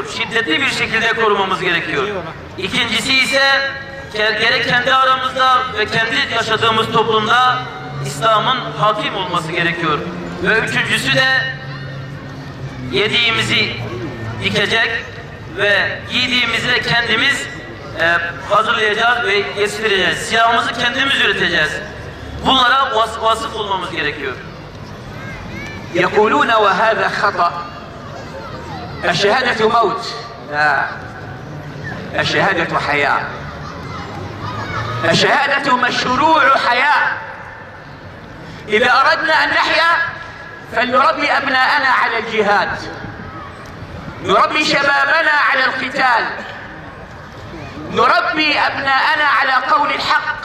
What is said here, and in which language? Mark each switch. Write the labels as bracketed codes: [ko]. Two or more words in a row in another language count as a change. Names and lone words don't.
[tr] Şiddetli bir şekilde korumamız gerekiyor. İkincisi ise gerek kendi aramızda ve kendi yaşadığımız toplumda İslam'ın hakim olması gerekiyor. Ve üçüncüsü de yediğimizi dikecek ve giydiğimizi de kendimiz hazırlayacağız ve yetiştireceğiz. Silahımızı kendimiz üreteceğiz. Bunlara vasıf olmamız gerekiyor. [ar] يقولون وهذا خطأ الشهادة موت. لا، الشهادة حياة. الشهادة مشروع حياة. إذا أردنا أن نحيا فلنربي أبناءنا على الجهاد، نربي شبابنا على القتال، نربي أبناءنا على قول الحق.